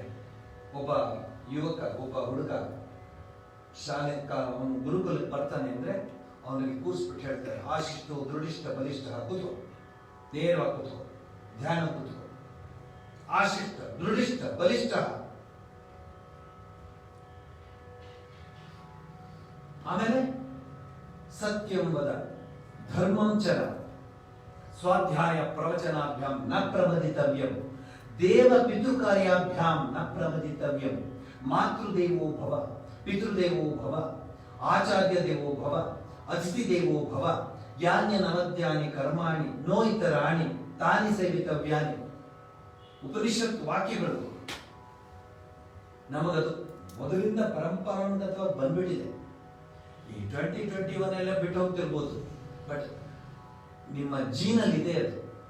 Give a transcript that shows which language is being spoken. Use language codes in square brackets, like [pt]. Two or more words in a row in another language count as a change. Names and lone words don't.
[kn] ಒಬ್ಬ ಯುವಕ, ಒಬ್ಬ ಹುಡುಗ ಶಾಲೆ ಗುರುಕುಲಕ್ಕೆ ಬರ್ತಾನೆ ಅಂದ್ರೆ ಅವನಿಗೆ ಕೂರಿಸ್ಬಿಟ್ಟು ಹೇಳ್ತಾರೆ, [sa] आशिष्टु दृढिष्ट बलिष्ठ [kn] ಕೂತ್ಕೋ, ನೇರವಾಗಿ ಕೂತ್ಕೋ, ಧ್ಯಾನ ಕೂತ್ಕೋ, [sa] आशिष्ट दृढिष्ट बलिष्ठ. ಆಮೇಲೆ सत्यं वद धर्मं चर स्वाध्याय प्रवचनाभ्यां न प्रमदितव्यं देव पितृकार्याभ्यां न प्रमदितव्यं मातृदेवो भव पितृदेवो भव आचार्य देवो भव अतिथि देवो भव यान्य नवद्यानि कर्माणि नो इतराणि तानि सेवितव्यानि. [kn] ಉಪನಿಷತ್ ವಾಕ್ಯಗಳು ನಮಗದು ಮೊದಲಿಂದ ಪರಂಪರಾಗತವಾಗಿ ಬಂದ್ಬಿಟ್ಟಿದೆ. ಈ 2021 ಎಲ್ಲ ಬಿಟ್ಟು ಹೋಗ್ತಿರ್ಬೋದು, ಬಟ್ ನಿಮ್ಮ ಜೀನಲ್ಲಿ ಇದೆ ಅದು.